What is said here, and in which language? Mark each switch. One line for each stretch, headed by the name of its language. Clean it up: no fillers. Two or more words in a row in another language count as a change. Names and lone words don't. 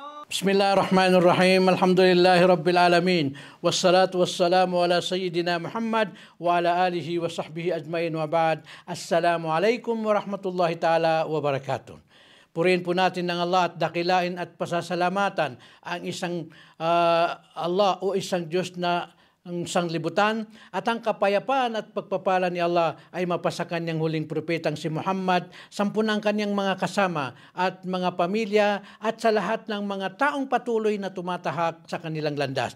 Arabic: بسم الله الرحمن الرحيم الحمد لله رب العالمين. والصلاة والسلام على سيدنا محمد وعلى آله وصحبه أجمعين وبعد. السلام عليكم ورحمة الله تعالى وبركاته.
Filipino: Purihin po natin ng Allah at dakilain at pasasalamatan ang isang Allah o isang Diyos na ang sanglibutan at ang kapayapaan at pagpapala ni Allah ay mapasa kanyang huling propetang si Muhammad, sampunang kanyang mga kasama at mga pamilya at sa lahat ng mga taong patuloy na tumatahak sa kanilang landas.